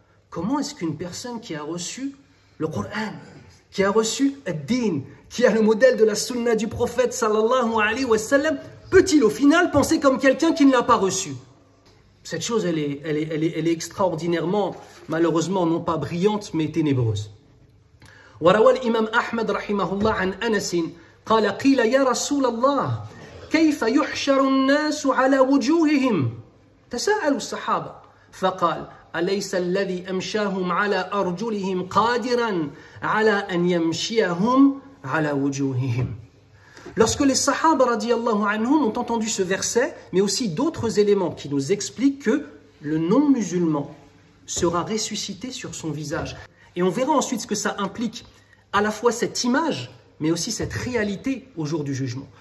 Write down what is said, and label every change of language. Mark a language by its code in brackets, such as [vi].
[fr] Comment est-ce qu'une personne qui a reçu le Coran, qui a reçu ad-din, qui a le modèle de la sunna du prophète sallallahu alayhi wa sallam, peut-il au final penser comme quelqu'un qui ne l'a pas reçu? Cette chose, elle est extraordinairement, malheureusement, non pas brillante, mais ténébreuse. [ar] وروى الإمام أحمد رحمه الله عن أنس قال قيل يا رسول الله كيف يحشر الناس على وجوههم تساءلوا الصحابة فقال أليس الذي أمشاهم على أرجلهم قادرا على أن يمشيهم على وجوههم. [fr] Lorsque les Sahaba radiyallahu anhum ont entendu ce verset, mais aussi d'autres éléments qui nous expliquent que le non-musulman sera ressuscité sur son visage. Et on verra ensuite ce que ça implique, à la fois cette image, mais aussi cette réalité au jour du jugement.